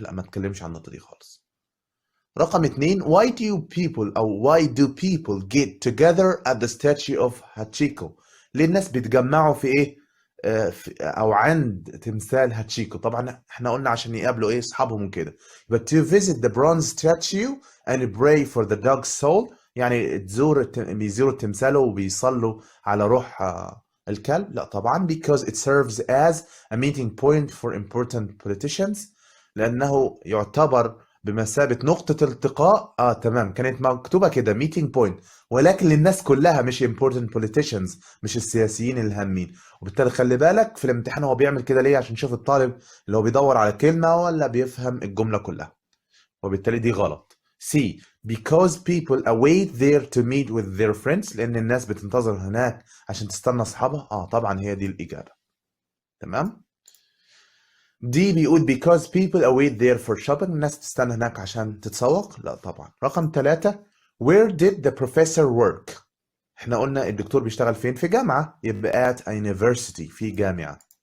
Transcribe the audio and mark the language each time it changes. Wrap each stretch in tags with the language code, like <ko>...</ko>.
<ar>لا ما تكلمش عن النقطة دي خالص. رقم 2</ar> <en>why do people get together at the statue of Hachiko؟</en> <ar>ليه الناس بيتجمعوا في إيه أو عند تمثال هاتشيكو؟ طبعا احنا قلنا عشان يقابلوا أصحابهم وكده.</ar> <en>But to visit the bronze statue and pray for the dog's soul</en> <ar>يعني بيزوروا التمثال وبيصلوا على روح الكلب. لا طبعا</ar> <en>because it serves as a meeting point for important politicians</en> <ar>لأنه يعتبر بمثابة نقطة التقاء. تمام كانت مكتوبة كده meeting point ولكن للناس كلها مش</ar> <en>important politicians</en> <ar>مش السياسيين الهامين. وبالتالي خلي بالك في الامتحان هو بيعمل كده ليه عشان يشوف الطالب اللي هو بيدور على كلمة ولا بيفهم الجملة كلها وبالتالي دي غلط.</ar> <en>C because people await there to meet with their friends</en> <ar>لأن الناس بتنتظر هناك عشان تستنى أصحابها. طبعا هي دي الإجابة تمام. دي بيقول</ar> <en>because people await there for shopping</en> <ar>الناس تستنى هناك عشان تتسوق. لا طبعا. رقم 3</ar> <en>where did the professor work؟</en> <ar>احنا قلنا الدكتور بيشتغل فين؟ في جامعة يبقى</ar> <en>at a university</en> <ar>في جامعة.</ar>